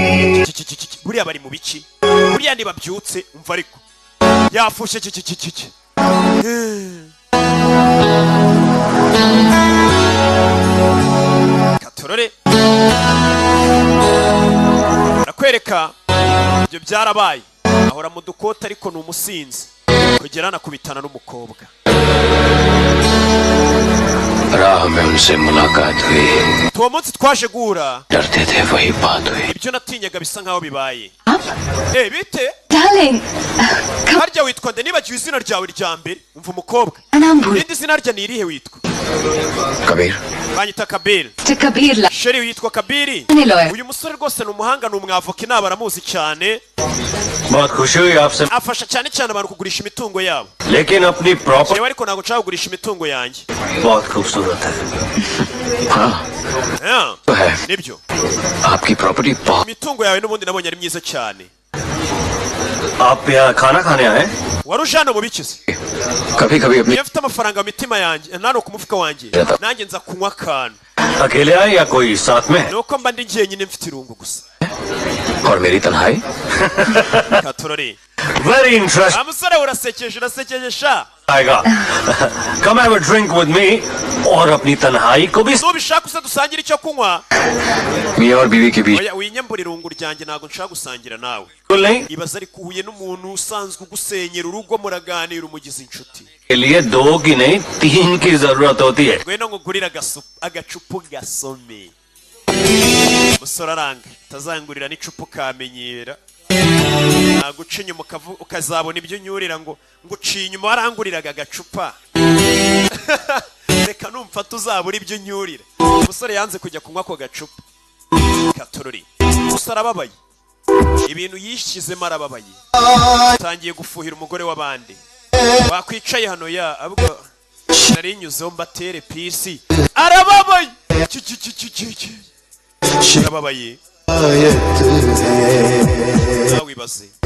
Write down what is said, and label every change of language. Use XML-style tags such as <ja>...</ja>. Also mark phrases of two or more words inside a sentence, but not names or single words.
<rw>buriya bari mu biki buriya ntibabyutse umva ariko yafushye katorore nakwereka ibyo byarabaye ahora mu dukota ariko ni umusinzi kugera anakubitana n'umukobwa</rw> <hi>राह में उनसे मुलाकात हुई</hi> <rw>tuwo munsi twaje guhura</rw> <hi>डरते थे वही बात हुई</hi> <rw>ibyo natinyaga bisa nkaho bibaye bite Darling, harya witwa nde nibagiwe izina ryawe rya mbere umva umukobwa</rw> <hi>नाम भूल</hi> <rw>irindi zina rya ni irihe witwa कबीर banyita kabiri कबीर sheri witwa kabiri</rw> <hi>लॉयर</hi> <rw>uyu musore rwose ni umuhanga ni umwavoka inama aramuzi cyane</rw> <hi>बहुत खुशी हुई आपसे</hi> <rw>afasha cyane cyane abantu kugurisha imitungo yabo</rw> <hi>लेकिन अपनी प्रॉपर्टी</hi> <rw>yewe ariko ntabwo nshaka kugurisha imitungo yanjye</rw> <hi>बहुत खूबसूरत है हाँ तो है</hi> <rw>nibyo</rw> <hi>आपकी प्रॉपर्टी बहुत</hi> <rw>imitungo yawe n'ubundi nabonye ari myiza cyane</rw> <hi>आप यहाँ खाना खाने आए</hi> <rw>wari uje hano mu bikize</rw> <hi>कभी कभी अपनी</hi> <rw>iyo mfite amafaranga mu mitima yanjye nano ku mufuka wanjye nanjye nza kunywa akantu</rw> <hi>अकेले आए या कोई साथ में है</hi> <rw>nuko mba ndi jyenyine mfite irungu gusa</rw> <hi>और मेरी तन्हाई</hi> <rw>katorore</rw> <en>very interest</en> <rw>amusore urasekeje sha</rw> <hi>आएगा</hi> <en>come have a drink with me</en> <hi>और अपनी तन्हाई को भी</hi> <rw>nubishaka uze dusangire icyo kunywa</rw> <hi>मियाँ और बीवी के बीच</hi> <rw>oya winyambura irungu ryanjye ntabwo nshaka gusangira nawe</rw> <hi>बिल्कुल नहीं</hi> <rw>ibaza ariko uhuye n'umuntu usanzwe ugusenyera urugo muraganira umugize inshuti</rw> <hi>के लिए दो की नहीं तीन की जरूरत होती है</hi> <rw>ngwino ngugurire agacupa gasome umusore aranga utazangurira n'icupa ukamenyera naguca inyuma ukazabona ibyo unyurira ngo uciye inyuma waranguriraga agacupa reka numfata uzabura ibyo unyurira umusore yanze kujya kunywa ako gacupa katorori umusore arababaye ibintu yishyizemo arababaye utangiye gufuhira umugore w'abandi wakwicaye hano ya abwo nari nyuzeho mbatere pisi arababaye arababaye wibaze</rw>